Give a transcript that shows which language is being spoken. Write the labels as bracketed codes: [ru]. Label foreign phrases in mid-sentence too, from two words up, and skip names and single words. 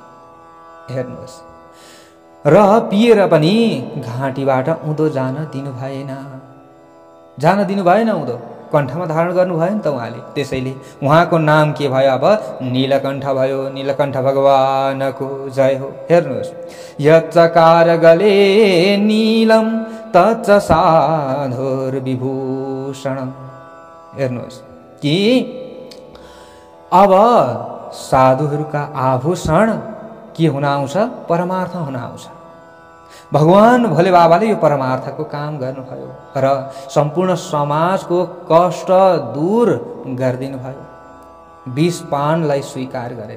[ne] हेर्नुहोस्, र पिएर पनि घाँटीबाट उँधो जान दिनु भएन उँधो, कण्ठमा धारण गर्नु भयो नि त उहाँले। त्यसैले उहाँको नाम के भयो? अब नीलकण्ठ भयो। नीलकण्ठ भगवानको जय हो। हेर्नुहोस्, [sa] यच्चकार गले नीलम तच्च साधुर्विभूषणम्। [ne] हेर्नुहोस् कि अब साधुहरूका आभूषण के हुन आउँछ? परमार्थ हुन आउँछ। भगवान भोले बाबाले यो परमार्थको काम गर्नुभयो र सम्पूर्ण समाजको कष्ट दूर गरिदिनु भयो विष पानलाई स्वीकार गरेर।